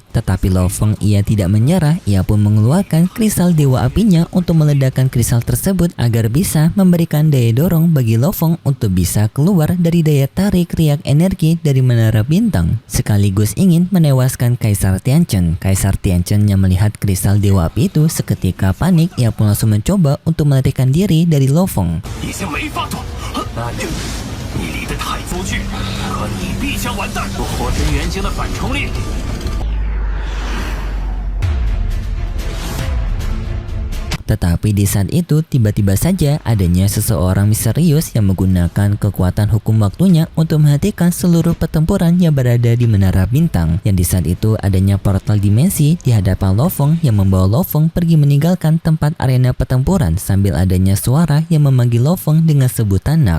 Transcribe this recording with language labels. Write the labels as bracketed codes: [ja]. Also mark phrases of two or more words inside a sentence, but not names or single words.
[id] Tetapi Lo Feng ia tidak menyerah, ia pun mengeluarkan kristal dewa apinya untuk meledakkan kristal tersebut agar bisa memberikan daya dorong bagi Lo Feng untuk bisa keluar dari daya tarik riak energi dari Menara Bintang, sekaligus ingin menewaskan Kaisar Tianchen. Kaisar Tianchen yang melihat kristal dewa api itu ketika panik, ia pun langsung mencoba untuk melarikan diri dari Lo Feng. [zh] 已经没法躲，那你离得太出去，可你必将完蛋。火神元晶的反冲力。 [id] Tetapi di saat itu tiba-tiba saja adanya seseorang misterius yang menggunakan kekuatan hukum waktunya untuk menghentikan seluruh pertempuran yang berada di Menara Bintang. Yang di saat itu adanya portal dimensi di hadapan Lo Feng yang membawa Lo Feng pergi meninggalkan tempat arena pertempuran sambil adanya suara yang memanggil Lo Feng dengan sebutan Nak.